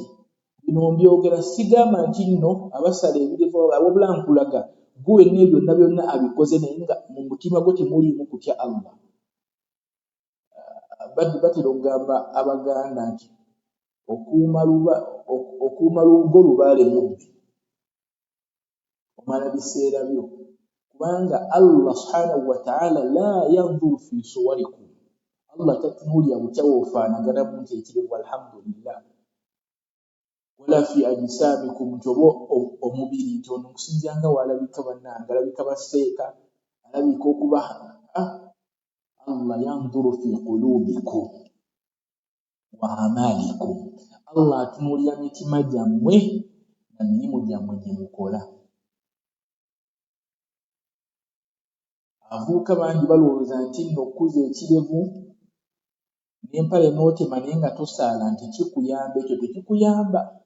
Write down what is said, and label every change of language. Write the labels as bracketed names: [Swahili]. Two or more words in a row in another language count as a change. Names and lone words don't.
[Ganda] Bino mbyogera sigamba nti nno abasala ebirevu wabula nkulaga gwe wenna byonna byonna abikoze naye nga mu mutima gwe temuliimu kutya Allah. Batera okugamba Abaganda nti okuuma lubugo lubaale mubbi, omala biseera byo, kubanga Allah [Arabic] سبحانه وتعالى لا ينظر في صوركم. [Ganda] Allah tatunuulira bukya bw'ofaanaganamu nti ekirevu alhamdulillah, [Arabic] ولا في أجسامكم [Ganda] nti oba omubiri nti ono okusinzira nga walabika bannange alabika baseeka alabika okuba. [Arabic] Allah ينظر في قلوبكم وأعمالكم. [Ganda] Allah atunuulira mitima gyammwe na mirimu gyammwe gye mukola. Abavubuka bangi balowooza nti nno okuza ekirevu n'empale n'otema naye nga tosaala nti kikuyamba. Ekyo tekikuyamba.